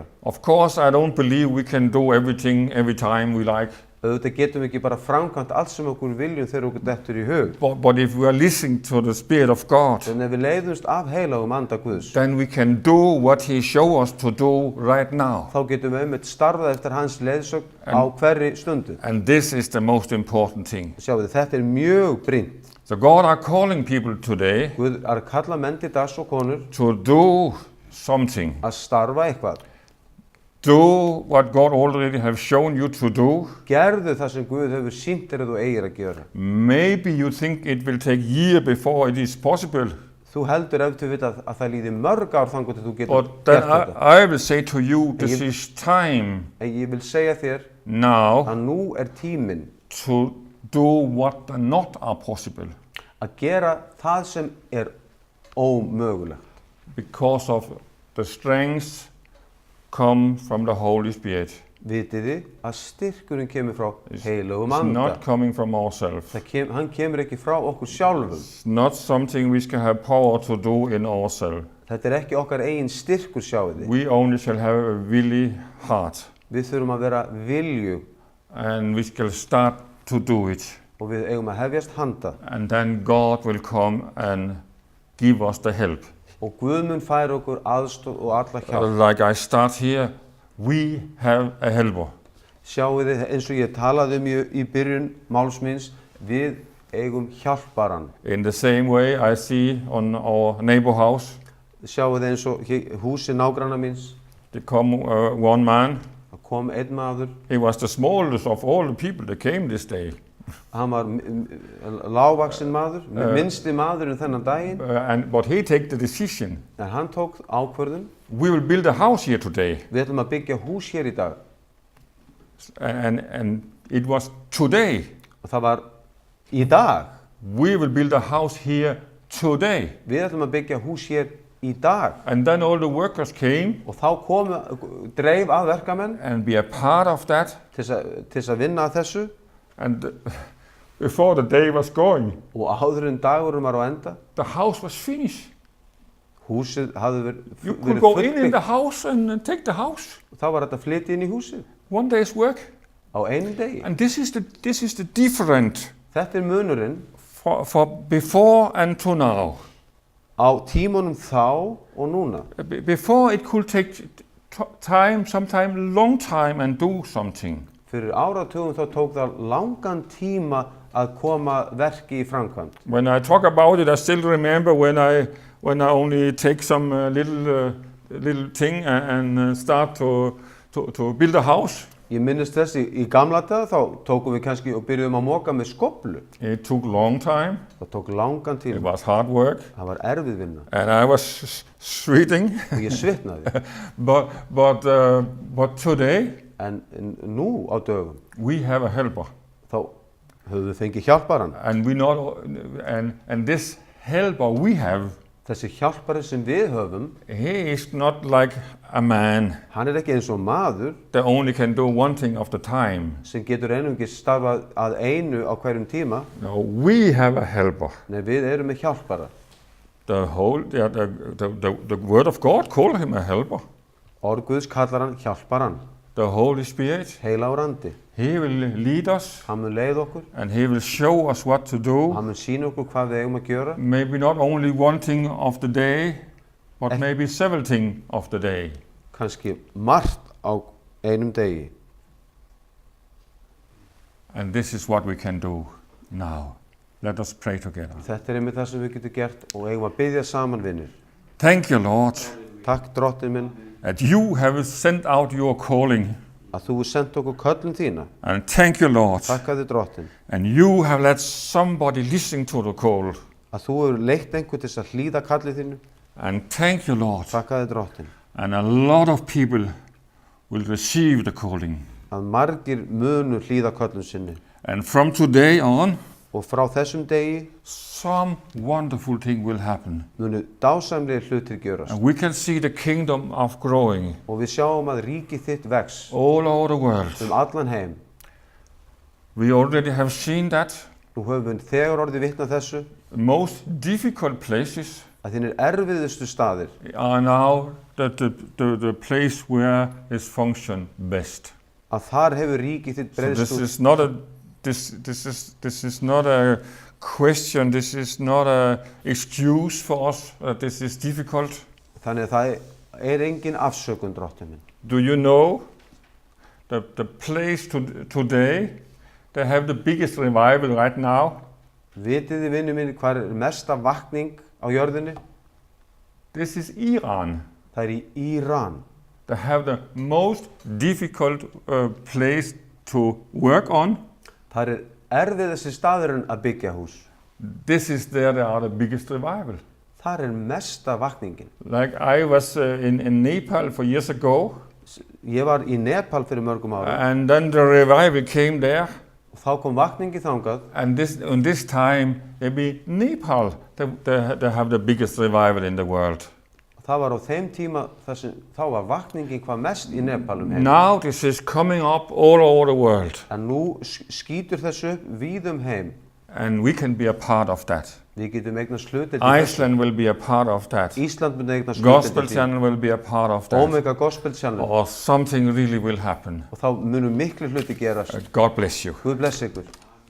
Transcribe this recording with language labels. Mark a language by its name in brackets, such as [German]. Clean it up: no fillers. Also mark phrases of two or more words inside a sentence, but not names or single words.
[English] Of course, I don't believe we can do everything every time we like. [Icelandic] Auðvitað getum við ekki bara framkvæmt allt sem okkur viljum þegar okkur dettur í hug. [English] But if we are listening to the Spirit of God, [Icelandic] En ef við leiðumst af heilagum anda Guðs, [English] then we can do what He show us to do right now. [Icelandic] þá getum við einmitt starfað eftir hans leiðsögn á hverri stundu. [English] And this is the most important thing. [Icelandic] Sjáu þið, þetta er mjög brýnt. [English] So God are calling people today [Icelandic] Guð er að kalla menn til dags og konur [English] to do something. [Icelandic] að starfa eitthvað. [English] Do what God already have shown you to do. [Icelandic] Gerðu það sem Guð hefur sýnt þér að þú eigir að gera. [English] Maybe you think it will take years before it is possible. [Icelandic] Þú heldur ef þú veit að það líði mörg ár þangað til þú getur [English] But then [Icelandic] gert þetta. [English] I will say to you, this [Icelandic] Ég- [English] is time [Icelandic] En ég vil segja þér [English] now [Icelandic] að nú er tíminn [English] to do what not are possible [Icelandic] að gera það sem er ómögulegt. [English] because of the strength come from the Holy Spirit. [Icelandic] Vitið þið að styrkurinn kemur frá heilögum [English] It's [Icelandic] anda. [English] not coming from ourselves. [Icelandic] Hann kemur ekki frá okkur sjálfum. [English] It's not something we shall have power to do in ourselves. [Icelandic] Þetta er ekki okkar eigin styrkur, sjáu þið. [English] We only shall have a willing heart, [Icelandic] Við þurfum að vera viljug [English] and we shall start to do it. [Icelandic] og við eigum að hefjast handa. [English] And then God will come and give us the help. [Icelandic] Og Guð mun færa okkur aðstoð og alla hjálp. [English] Like I start here, we have a helper. [Icelandic] Sjáu þið, eins og ég talaði í byrjun máls míns, við eigum hjálparan. [English] In the same way I see on our neighbor house, [Icelandic] Sjáu þið eins og húsi nágranna míns, [English] there come one man. [Icelandic] það kom einn maður, [English] He was the smallest of all the people that came this day. [Icelandic] hann var lágvaxinn maður, minnsti maðurinn þennan daginn, [English] But he take the decision. [Icelandic] en hann tók ákvörðun, [English] We will build a house here today. [Icelandic] við ætlum að byggja hús hér í dag. [English] And it was today. [Icelandic] Og það var í dag, [English] We will build a house here today. [Icelandic] við ætlum að byggja hús hér í dag. [English] And then all the workers came [Icelandic] Og þá dreif að verkamenn [English] and be a part of that. [Icelandic] til þess að vinna að þessu. [English] And before the day was going, [Icelandic] Og áður en dagurinn var á enda, [English] the house was finished. [Icelandic] húsið hafði [English] You could [Icelandic] verið [English] go in the [Icelandic] fullbyggt. [English] house and take the house. [Icelandic] Þá var þetta flytið inn í húsið [English] One day's work. [Icelandic] á einum degi. [English] And this is the different [Icelandic] Þetta er munurinn [English] for before and to now. [Icelandic] á tímunum þá og núna. [English] Before it could take time, sometime long time, and do something. [Icelandic] Fyrir áratugum þá tók það langan tíma að koma verki í framkvæmd. [English] When I talk about it, I still remember when I only take some little thing and start to build a house. [Icelandic] Ég minnist þess í gamla daga þá tókum við kannski og byrjuðum að moka með skóflu. [English] It took long time. [Icelandic] Það tók langan [English] It [Icelandic] tíma. [English] was hard work, [Icelandic] Það var erfið vinna [English] and I was sweating. [Icelandic] og ég svitnaði. [English] But today [Icelandic] En nú á dögum, [English] we have a helper. [Icelandic] þá höfum við fengið hjálparan. [English] And this helper we have, [Icelandic] Þessi hjálpari sem við höfum, [English] he is not like a man [Icelandic] hann ekki eins og maður [English] that only can do one thing of the time. [Icelandic] sem getur einungis starfað að einu á hverjum tíma. [English] No, we have a helper. [Icelandic] Nei, við erum með hjálpara. [English] The Word of God called him a helper. [Icelandic] Orð Guðs kallar hann hjálparan. [English] The Holy Spirit, [Icelandic] Heilagur andi. [English] he will lead us [Icelandic] Hann mun leið okkur. [English] and he will show us what to do. [Icelandic] Hann mun sýna okkur hvað við eigum að gjöra. [English] Maybe not only one thing of the day, but maybe several things of the day. [Icelandic] Kannski margt á einum degi. [English] And this is what we can do now. Let us pray together. [Icelandic] Þetta einmitt það sem við getum gert og eigum að biðja saman, vinir. [English] Thank you, Lord, [Icelandic] Takk, Drottinn minn, [English] that you have sent out your calling. [Icelandic] að þú sendt okkur köllun þína. [English] And thank you, Lord, [Icelandic] Takk að þið, Drottinn, [English] and you have let somebody listen to the call. [Icelandic] að þú hefur leitt einhvern til þess að hlýða kallið þínu. [English] And thank you, Lord, [Icelandic] Takk að þið, Drottinn, [English] and a lot of people will receive the calling. [Icelandic] að margir munu hlýða köllun sinni. [English] And from today on, [Icelandic] Og frá þessum degi [English] some wonderful thing will happen. [Icelandic] munu dásamlegir hlutir gjörast. [English] And we can see the kingdom of growing [Icelandic] Og við sjáum að ríkið þitt vex [English] all over the world. [Icelandic] allan heim. [English] We already have seen that. [Icelandic] Nú höfum við þegar orðið vitna þessu [English] The most difficult places [Icelandic] að þínir erfiðustu staðir [English] are now the place where it's function best. [Icelandic] að þar hefur ríkið þitt [English] So [Icelandic] breiðst [English] this [Icelandic] út. [English] is not a this is not a question. This is not a excuse for us. This is difficult. [Icelandic] Þannig að það er engin afsökun, Drottinn minn. [English] Do you know the place today they have the biggest revival right now? [Icelandic] Vitið þið, vinnu minn, hvað er mesta vakning á jörðinni? [English] This is Iran. [Icelandic] Það er í Íran. [English] They have the most difficult place to work on. [Icelandic] Það er erfiðasti staðurinn að byggja hús. [English] This is there they are the biggest revival. [Icelandic] Það er mesta vakningin. [English] Like I was in Nepal for years ago, [Icelandic] Ég var í Nepal fyrir mörgum árum [English] and then the revival came there. [Icelandic] og þá kom vakningi þangað [English] And this time, maybe Nepal, they have the biggest revival in the world. [Icelandic] og það var á þeim tíma þar sem þá var vakningin hvað mest í Nepal heim. [English] Now this is coming up all over the world, [Icelandic] En nú skýtur þessu upp víðum heim. [English] and we can be a part of that. [Icelandic] Við getum eignast hluti til þessu. [English] Iceland will be a part of that. [Icelandic] Ísland mun eignast hluti [English] Gospel [Icelandic] til því. [English] Channel will be a part of that. [Icelandic] Omega Gospel Channel. [English] Or something really will happen. [Icelandic] Og þá munum miklu hluti gerast. [English] God bless you. [Icelandic] Guð bless ykkur.